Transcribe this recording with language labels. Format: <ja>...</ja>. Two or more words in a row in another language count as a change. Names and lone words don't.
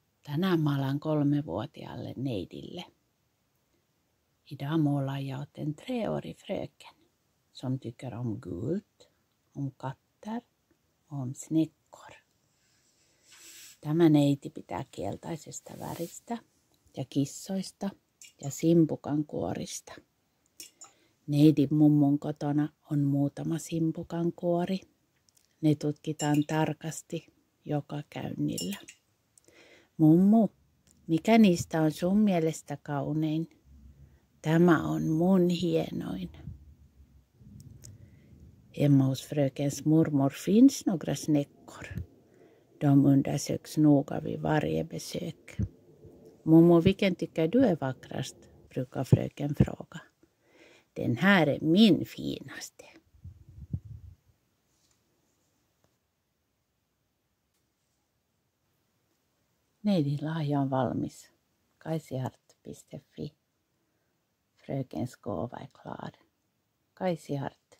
<fi>Tänään maalaan 3-vuotiaalle neidille.</fi> <sv>Idag målar jag åt en 3-årig fröken som tycker om gult, om katter och om snäckor.</sv> <fi>Tämä neiti pitää keltaisesta väristä ja kissoista ja simpukan kuorista. Neidin mummun kotona on muutama simpukan kuori. Ne tutkitaan tarkasti joka käynnillä. Mummu, mikä niistä on sun mielestä kaunein? Tämä on mun hienoin.</fi> <sv>Hemma hos frökens mormor finns några snäckor. De undersöks noga vid varje besök. Mummo, vilken tycker du är vackrast? Brukar fröken fråga. Den här är min finaste.</sv> <fi>Neidin lahja on valmis. kaisihart.fi.</fi> <sv>Frökens gåva är klar. Kaisihart</sv>